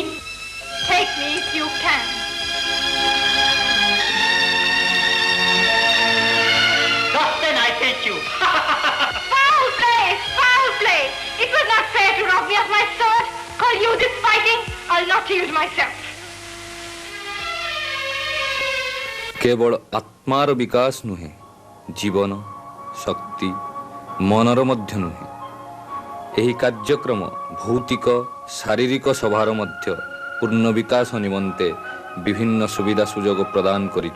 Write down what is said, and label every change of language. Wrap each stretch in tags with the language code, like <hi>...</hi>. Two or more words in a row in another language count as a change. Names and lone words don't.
<en>Take me if you can. Thus then I take you. Foul play! Foul play! It was not fair to rob me of my sword. Call you this fighting? I'll not use myself.</en> <or>କେବଳ ଆତ୍ମାର ବିକାଶ ନୁହେଁ, ଜୀବନ, ଶକ୍ତି, ମନର ମଧ୍ୟ ନୁହେଁ। ଏହି କାର୍ଯ୍ୟକ୍ରମ ଭୌତିକ ଶାରୀରିକ ସଭାର ମଧ୍ୟ ପୂର୍ଣ୍ଣ ବିକାଶ ନିମନ୍ତେ ବିଭିନ୍ନ ସୁବିଧା ସୁଯୋଗ ପ୍ରଦାନ କରିଛି।</or>